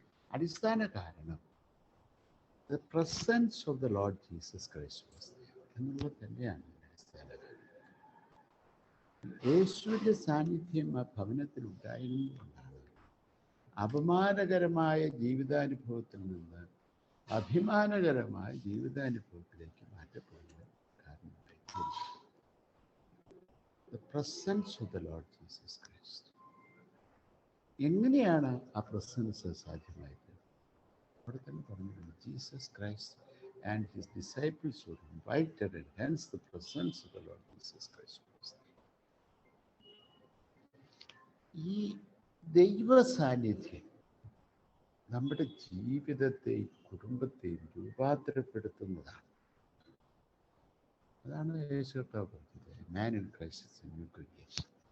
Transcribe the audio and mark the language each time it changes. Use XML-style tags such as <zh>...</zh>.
<ml>അടിസ്ഥാന കാരണം</ml> <en>the presence of the Lord Jesus Christ was there</en> <ml>എന്നുള്ളത് തന്നെയാണ് അടിസ്ഥാന കാര്യം. യേശുവിൻ്റെ സാന്നിധ്യം ആ ഭവനത്തിൽ ഉണ്ടായിരുന്നുകൊണ്ടാണ് അപമാനകരമായ ജീവിതാനുഭവത്തിൽ നിന്ന് അഭിമാനകരമായ ജീവിതാനുഭവത്തിലേക്ക് മാറ്റപ്പെടുന്ന കാരണമായി.</ml> <en>The presence of the Lord Jesus Christ.</en> <ml>എങ്ങനെയാണ് ആ പ്രസൻസ് സാധ്യമായത്? അവിടെ തന്നെ പറഞ്ഞിട്ടുണ്ട്,</ml> <en>Jesus Christ and his disciples were invited and hence the presence of the Lord Jesus Christ was there.</en> <ml>ഈ ദൈവ സാന്നിധ്യം നമ്മുടെ ജീവിതത്തെയും കുടുംബത്തെയും രൂപാന്തരപ്പെടുത്തുന്നതാണ്. അതാണ് യേശു കർത്താവ് പറഞ്ഞത്,</ml> <en>Man in Christ is a new creation.</en>